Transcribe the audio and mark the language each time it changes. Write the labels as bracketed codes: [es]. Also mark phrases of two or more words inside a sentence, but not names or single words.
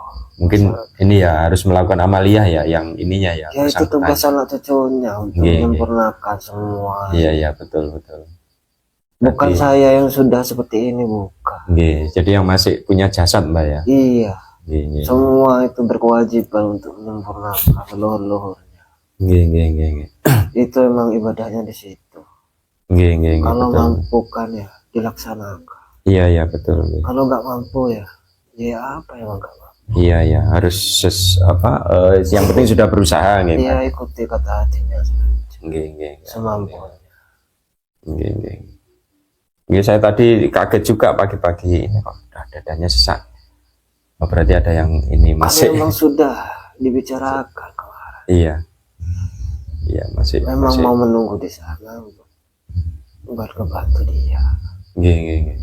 [id] Mungkin ini ya harus melakukan amaliyah ya, yang ininya ya. Ya itu tugas anak cucunya untuk Nggih, nggih. menyempurnakan semua. Iya iya, betul betul. Bukan Jadi- saya yang sudah seperti ini, bukan. Nggih, jadi yang masih punya jasad Mbak ya. Iya. Nggih nggih. Semua itu berkewajiban untuk menyempurnakan leluhur-leluhurnya. Nggih nggih nggih nggih. Itu emang ibadahnya di situ. Nggih nggih nggih, Kalau betul. mampu kan ya dilaksanakan. Iya iya betul. Nggih. Kalau nggak mampu ya apa yang nggak mampu. Iya iya, harus yang penting sudah berusaha nggih. Mbak. Dia ikuti kata hatinya saja, Nggih nggih. semampunya. Nggih nggih. Nggih, saya tadi kaget juga pagi-pagi ini kok dadanya sesak. Oh, berarti ada yang ini Karena masih. memang sudah dibicarakan kemarin. Iya. Iya, masih Memang masih. mau menunggu di sana buat kebantu dia. Nggih nggih nggih.